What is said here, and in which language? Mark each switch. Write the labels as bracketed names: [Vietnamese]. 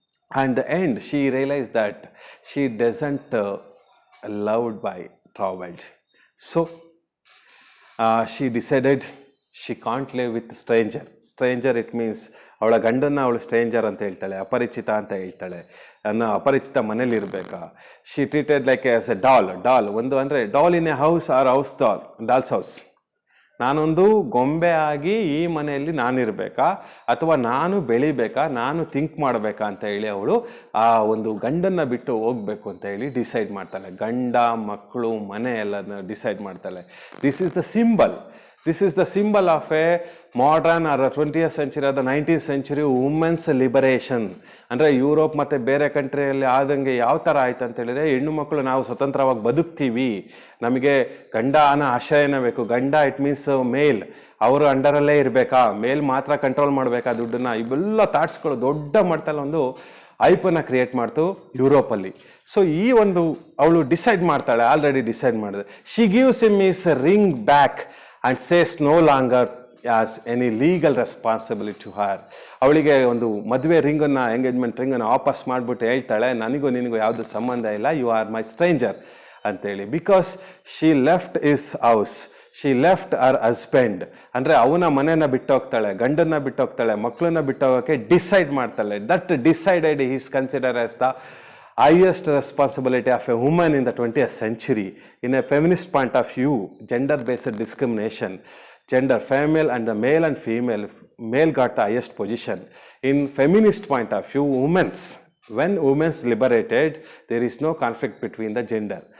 [English] And the end, she realized that she doesn't loved by Traud. So she decided she can't live with stranger. Stranger, it means [Kannada] ಅವಳ ಗಂಡನ್ನ ಅವಳು stranger ಅಂತ ಹೇಳ್ತಾಳೆ, ಅಪರಿಚಿತ ಅಂತ ಹೇಳ್ತಾಳೆ. ನನ್ನ ಅಪರಿಚಿತ ಮನೇಲಿ ಇರಬೇಕಾ. [English] she treated like as a doll [Kannada] ಒಂದು ಅಂದರೆ [English] Doll in a house or house dolls house. [Kannada] ನಾನೊಂದು ಗೊಂಬೆ ಆಗಿ ಈ ಮನೆಯಲ್ಲಿ ನಾನಿರಬೇಕಾ ಅಥವಾ ನಾನು ಬೆಳಿಬೇಕಾ, ನಾನು ಥಿಂಕ್ ಮಾಡಬೇಕಾ ಅಂತ ಹೇಳಿ ಅವಳು ಆ ಒಂದು ಗಂಡನ್ನು ಬಿಟ್ಟು ಹೋಗಬೇಕು ಅಂತ ಹೇಳಿ ಡಿಸೈಡ್ ಮಾಡ್ತಾಳೆ. ಗಂಡ, ಮಕ್ಕಳು, ಮನೆ ಎಲ್ಲನ ಡಿಸೈಡ್ ಮಾಡ್ತಾಳೆ. [English] This is the symbol of a modern or 20th century or 19th century women's liberation. [Kannada] ಅಂದರೆ ಯುರೋಪ್ ಮತ್ತು ಬೇರೆ ಕಂಟ್ರಿಯಲ್ಲಿ ಆದಂಗೆ ಯಾವ ಥರ ಆಯ್ತು ಅಂತ ಹೇಳಿದ್ರೆ, ಹೆಣ್ಣು ಮಕ್ಕಳು ನಾವು ಸ್ವತಂತ್ರವಾಗಿ ಬದುಕ್ತೀವಿ, ನಮಗೆ ಗಂಡ ಅನ್ನೋ ಆಶಯನ ಬೇಕು. ಗಂಡ [English] it means [Kannada] ಮೇಲ್, ಅವರು ಅಂಡರಲ್ಲೇ ಇರಬೇಕಾ, ಮೇಲ್ ಮಾತ್ರ ಕಂಟ್ರೋಲ್ ಮಾಡಬೇಕಾ ದುಡ್ಡನ್ನ, ಇವೆಲ್ಲ ಥಾಟ್ಸ್ಗಳು ದೊಡ್ಡ ಮಟ್ಟದಲ್ಲಿ ಒಂದು ಐಪನ್ನು ಕ್ರಿಯೇಟ್ ಮಾಡ್ತು ಯುರೋಪಲ್ಲಿ. ಸೊ ಈ ಒಂದು ಅವಳು ಡಿಸೈಡ್ ಮಾಡ್ತಾಳೆ, ಆಲ್ರೆಡಿ ಡಿಸೈಡ್ ಮಾಡಿದೆ. [English] She gives him his ring back and says no longer as any legal responsibility to her. [Kannada] ಅವಳಿಗೆ ಒಂದು ಮದುವೆ ರಿಂಗನ್ನು, ಎಂಗೇಜ್ಮೆಂಟ್ ರಿಂಗನ್ನು ವಾಪಸ್ ಮಾಡಿಬಿಟ್ಟು ಹೇಳ್ತಾಳೆ, ನನಗೂ ನಿನಗೂ ಯಾವುದು ಸಂಬಂಧ ಇಲ್ಲ, [English] you are my stranger [Kannada] ಅಂತೇಳಿ. [English] Because she left his house, she left her husband. [Kannada] ಅಂದರೆ ಅವನ ಮನೆಯನ್ನು ಬಿಟ್ಟೋಗ್ತಾಳೆ, ಗಂಡನ್ನ ಬಿಟ್ಟೋಗ್ತಾಳೆ, ಮಕ್ಕಳನ್ನ ಬಿಟ್ಟೋಗೋಕ್ಕೆ ಡಿಸೈಡ್ ಮಾಡ್ತಾಳೆ. [English] That decided is consider as the highest responsibility of a woman in the 20th century. In a feminist point of view, gender-based discrimination, gender, female and the male and female, male got the highest position. In feminist point of view, when women's liberated, there is no conflict between the gender.